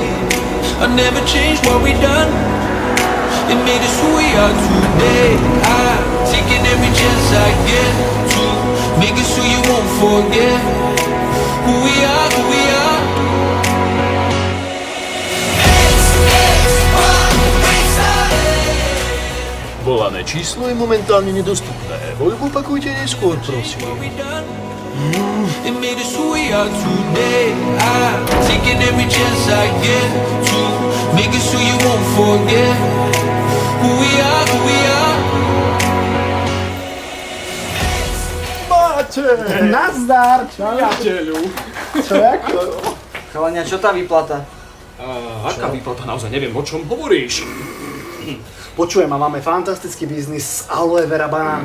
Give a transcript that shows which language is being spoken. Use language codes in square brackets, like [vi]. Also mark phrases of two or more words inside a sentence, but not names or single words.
[en] I never changed what we done. It made us who we are today. I'm taking every chance I get to make us who you won't forget. Who we are, who we are. X, Y, we started. [sk] Volané číslo je momentálne nedostupné. Voľbu opakujte neskôr, prosím. [en] It made us who we are today. I'm taking every chance I get to make it so you won't forget who we are, who we are. [sk] Nazdar! Priateľu. Čo ako? Chalania, čo tá výplata? Aká výplata? Naozaj neviem, o čom hovoríš. Počujem, a máme fantastický biznis s aloe vera banánmi.